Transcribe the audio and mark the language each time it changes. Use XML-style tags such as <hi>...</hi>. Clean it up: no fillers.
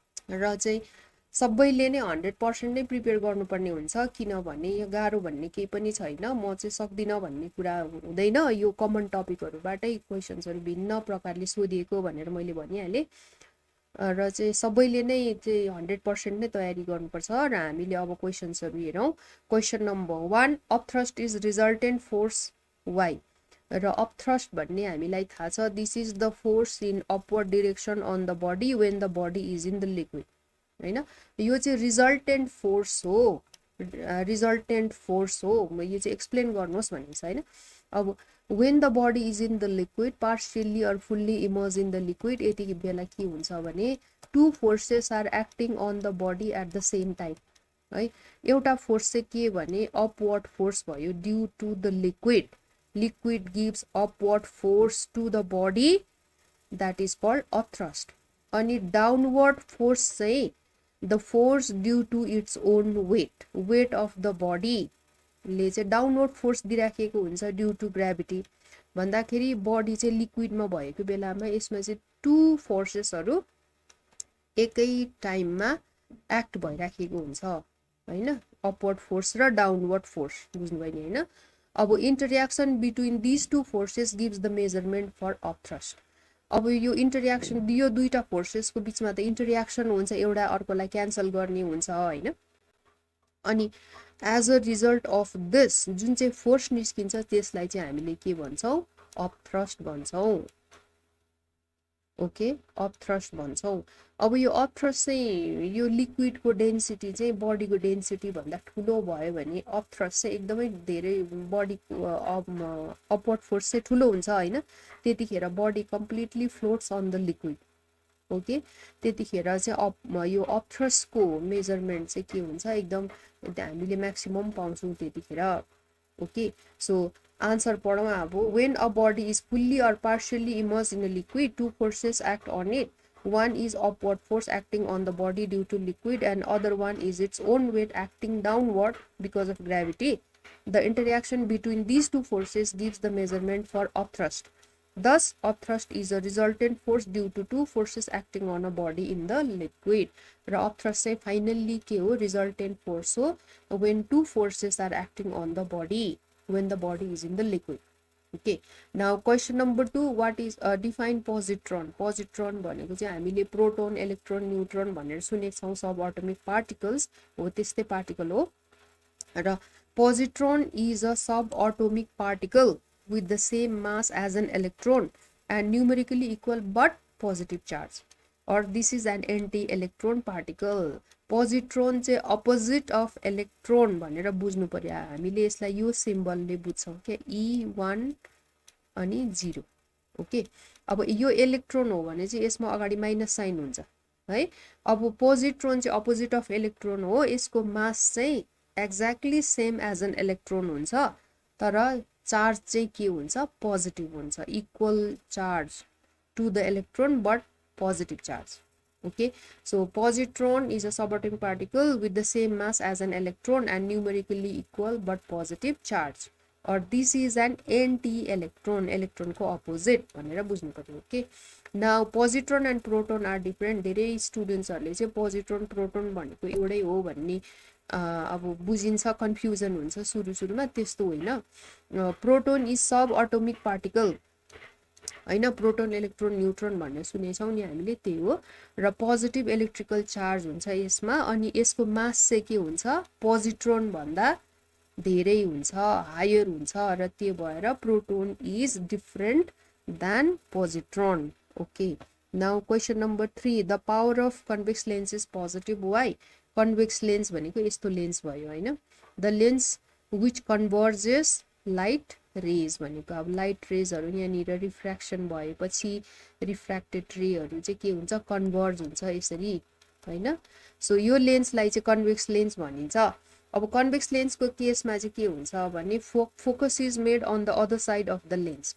<ne>र चाहिँ सबैले नै 100% नै प्रिपेयर गर्नुपर्ने हुन्छ, किनभने यो गाह्रो भन्ने केही पनि छैन। म चाहिँ सक्दिनँ भन्ने कुरा हुँदैन। यो कमन टपिकहरूबाटै क्वेसन्सहरू भिन्न प्रकारले सोधिएको भनेर मैले भनिहालेँ। र चाहिँ सबैले नै चाहिँ 100% नै तयारी गर्नुपर्छ। र हामीले अब क्वेसन्सहरू हेरौँ।</ne> <en>Question number 1, upthrust is resultant force why.</en> <ne>र अपथ्रस्ट भन्ने हामीलाई थाहा छ,</ne> <en>This is the force in upward direction on the body when the body is in the liquid, होइन? यो चाहिँ resultant force हो, resultant force हो। यो चाहिँ एक्सप्लेन गर्नुहोस् भनेको छ, होइन? अब when the body is in the liquid, partially or fully immersed in the liquid,</en> <ne>यति बेला के हुन्छ भने</ne> <en>two forces are acting on the body at the same time, है?</en> <ne>एउटा फोर्स चाहिँ के भने upward force भयो,</ne> <en>due to the liquid. Liquid gives upward force to the body, that is called upthrust. अनि downward force चाहिँ the force due to its own weight of the body</en> <ne>ले चाहिँ डाउनवर्ड फोर्स दिइराखेको हुन्छ</ne> <en>Due to gravity.</en> <ne>भन्दाखेरि body चाहिँ लिक्विडमा भएको बेलामा यसमा चाहिँ टु फोर्सेसहरू एकै टाइममा एक्ट भइराखेको हुन्छ, होइन? अपवर्ड फोर्स र डाउनवर्ड फोर्स, बुझ्नुभयो नि, होइन?</ne> <en>अब interaction between this two forces gives the measurement for upthrust.</en> <ne>अब यो इन्टररियाक्सन, यो दुईटा फोर्सेसको बिचमा त इन्टररियाक्सन हुन्छ, एउटा अर्कोलाई क्यान्सल गर्ने हुन्छ, होइन? अनि</ne> <en>as a result of this</en> <ne>जुन चाहिँ फोर्स निस्किन्छ त्यसलाई चाहिँ हामीले के भन्छौँ? अपथ्रस्ट भन्छौँ। ओके, अपथ्रस्ट भन्छौँ। अब यो अपथ्रस्ट चाहिँ यो लिक्विडको डेन्सिटी चाहिँ बडीको डेन्सिटी भन्दा ठुलो भयो भने अपथ्रस्ट चाहिँ एकदमै धेरै बडीको अपवर्ड फोर्स चाहिँ ठुलो हुन्छ, होइन?</ne> <en>त्यतिखेर body completely floats on the liquid.</en> <ne>Okay, त्यतिखेर चाहिँ यो अपथ्रस्टको मेजरमेन्ट चाहिँ के हुन्छ, एकदम हामीले म्याक्सिमम पाउँछौँ त्यतिखेर। ओके, सो आन्सर पढौँ अब।</ne> <en>When a body is fully or partially immerse in a liquid, two forces act on it. One is upward force acting on the body due to liquid, and other one is its own weight acting downward because of gravity. The interaction between these two forces gives the measurement for upthrust. Thus, upthrust is a resultant force due to two forces acting on a body in the liquid.</en> <ne>र upthrust चाहिँ finally के हो?</ne> <en>Resultant force हो when two forces are acting on the body when the body is in the liquid. Okay, now question number 2, what is define positron?</en> <ne>Positron भनेको चाहिँ हामीले proton, electron, neutron भनेर सुनेको छौँ, सब एटमिक पार्टिकल्स हो, त्यस्तै particle हो।</ne> <en>र positron is a subatomic particle with the same mass as an electron and numerically equal but positive charge, or this is an anti-electron particle.</en> <ne>पोजिट्रोन चाहिँ</ne> <en>opposite of electron</en> <ne>भनेर बुझ्नु पर्यो। हामीले यसलाई यो सिम्बलले बुझ्छौँ क्या, E1 अनि 0। ओके, अब यो इलेक्ट्रोन हो भने चाहिँ यसमा अगाडि माइनस साइन हुन्छ, है? अब पोजिट्रोन चाहिँ अपोजिट अफ इलेक्ट्रोन हो, यसको मास चाहिँ</ne> <en>exactly same as an electron</en> <ne>हुन्छ, तर चार्ज चाहिँ के हुन्छ? पोजिटिभ हुन्छ,</ne> <en>Equal charge to the electron but positive charge. Okay, so positron is a subatomic particle with the same mass as an electron and numerically equal but positive charge, or this is an anti-electron, electron को opposite</en> <ne>भनेर बुझ्नु पर्यो।</ne> <en>Okay, now positron and proton are different.</en> <ne>धेरै स्टुडेन्ट्सहरूले चाहिँ positron proton भनेको एउटै हो भन्ने अब बुझिन्छ, कन्फ्युजन हुन्छ सुरुमा, त्यस्तो होइन।</ne> <en>Proton is subatomic particle, होइन?</en> <ne>प्रोटोन, इलेक्ट्रोन, न्यूट्रोन भनेर सुनेछौँ नि हामीले, त्यही हो। र पोजिटिभ इलेक्ट्रिकल चार्ज हुन्छ यसमा, अनि यसको मास चाहिँ के हुन्छ? पोजिट्रोन भन्दा धेरै हुन्छ, हायर हुन्छ, र त्यो भएर</ne> <en>Proton is different than positron.</en> <ne>Okay,</ne> <en>Now question number 3, the power of convex lens is positive. Why?</en> <ne>Convex lens भनेको यस्तो लेन्स भयो हैन.</ne> <en>The lens which converges light rays</en> <ne>भनेको अब लाइट रेजहरु यहाँनिर रिफ्र्याक्सन भएपछि रिफ्र्याक्टेड रेहरु चाहिँ के हुन्छ, कन्भर्ज हुन्छ यसरी हैन. सो यो लेन्सलाई चाहिँ कन्वेक्स लेन्स भनिन्छ. अब कन्वेक्स लेन्सको केसमा चाहिँ के हुन्छ भने</ne> <en>Focus is made on the other side of the lens.</en>